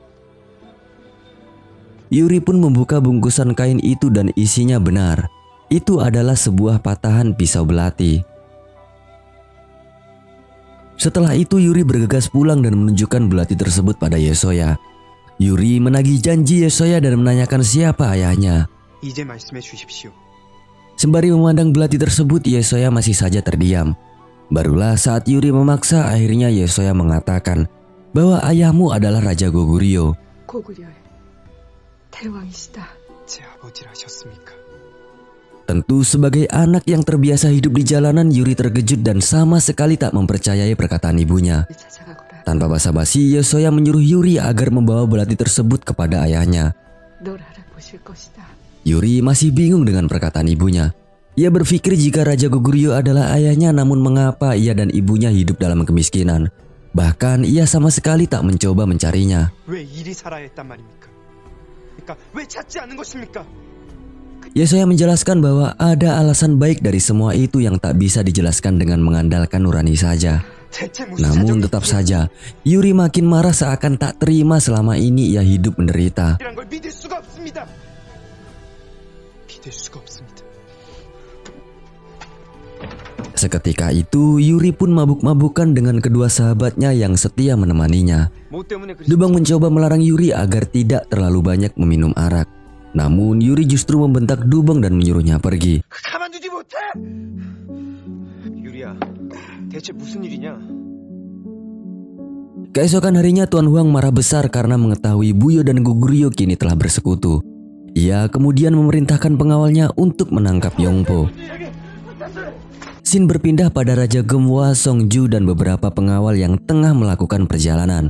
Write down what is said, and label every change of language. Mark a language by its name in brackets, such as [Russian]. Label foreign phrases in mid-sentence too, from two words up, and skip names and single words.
[Indonesian] Yuri pun membuka bungkusan kain itu dan isinya benar. Itu adalah sebuah patahan pisau belati. Setelah itu Yuri bergegas pulang dan menunjukkan belati tersebut pada Yesoya. Yuri menagih janji Yesoya dan menanyakan siapa ayahnya. [Korean] 이제 말씀해 주십시오. [Indonesian] Sembari memandang belati tersebut, Yesoya masih saja terdiam. Barulah saat Yuri memaksa, akhirnya Yesoya mengatakan bahwa ayahmu adalah Raja Goguryeo. [Korean] 고구려의 대왕이시다. 제 아버지라셨습니까? [Indonesian] Tentu sebagai anak yang terbiasa hidup di jalanan, Yuri terkejut dan sama sekali tak mempercayai perkataan ibunya. [Korean] 찾아가거라. [Indonesian] Tanpa basa-basi, Yesoya menyuruh Yuri agar membawa belati tersebut kepada ayahnya. [Korean] 널 알아보실 것이다. [Indonesian] Yuri masih bingung dengan perkataan ibunya. Ia berpikir jika Raja Goguryeo adalah ayahnya, namun mengapa ia dan ibunya hidup dalam kemiskinan. Bahkan ia sama sekali tak mencoba mencarinya. [Korean] 왜 이리 살아야 했단 말입니까? 그러니까 왜 찾지 않는 것입니까? [Indonesian] Yesoya menjelaskan bahwa ada alasan baik dari semua itu yang tak bisa dijelaskan dengan mengandalkan nurani saja. [Korean] 대체 무슨 [Indonesian] Namun tetap saja, Yuri makin marah seakan tak terima selama ini ia hidup menderita. [Korean] 이란 걸 믿을 수가 없습니다. 믿을 수가 없습니다. [Indonesian] Seketika itu, Yuri pun mabuk-mabukan dengan kedua sahabatnya yang setia menemaninya. [Korean] 뭐 때문에 그리 [Indonesian] Dubang mencoba melarang Yuri agar tidak terlalu banyak meminum arak. Namun Yuri justru membentak Dubang dan menyuruhnya pergi. [Korean] 가만두지 못해. 유리야, 대체 무슨 일이냐? [Indonesian] Keesokan harinya Tuan Huang marah besar karena mengetahui Buyo dan Goguryeo kini telah bersekutu. Ia kemudian memerintahkan pengawalnya untuk menangkap Yongpo. Scene berpindah pada Raja Gemwa, Songju dan beberapa pengawal yang tengah melakukan perjalanan.